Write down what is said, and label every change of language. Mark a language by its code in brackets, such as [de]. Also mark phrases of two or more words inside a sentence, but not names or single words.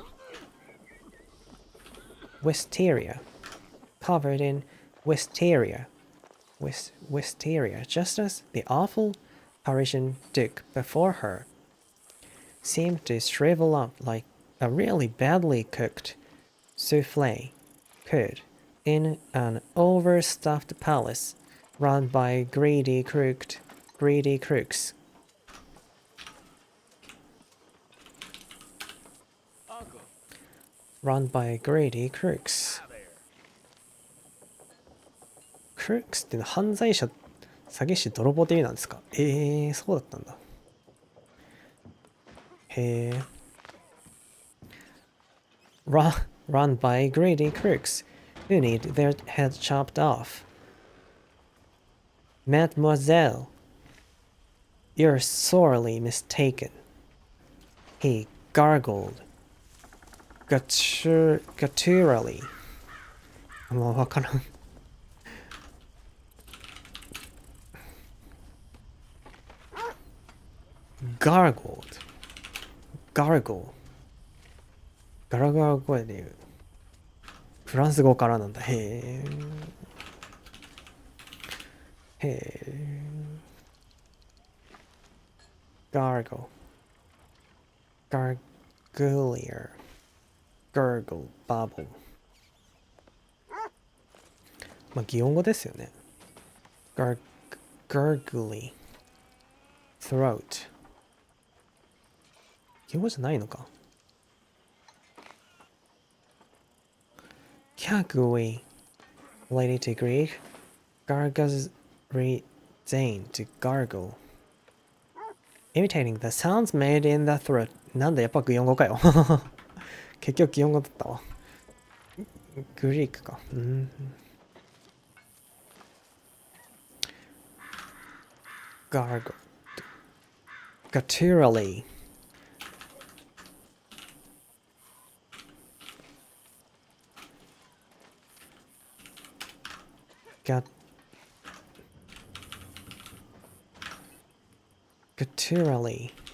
[en] covered in wisteria, just as the awful Parisian duke before her seemed to shrivel up like a really badly cooked souffle could in an overstuffed palace run by greedy crooks. Run by greedy crooks. [ja] crooks っていうのは犯罪者、詐欺師、泥棒って意味なんですか？そうだったんだ。 [en] Run by greedy crooks who need their heads chopped off. Mademoiselle, you're sorely mistaken. He gargled gutturally. [ja] もうわからん。gargled ガラガラ声で言う。フランス語からなんだ。 [en] へえ。gargle garglier gurgle bubble [ja] まあ擬音語ですよね。 [en] gurgly throat [ja] 擬音語じゃないのか。 [en] Gargly related to Greek gargles retain to gargle imitating the sounds made in the throat [ja] なんだやっぱ擬音語かよ結局擬音語だったわ。 [en] グリークか。gargle gutturally gutturally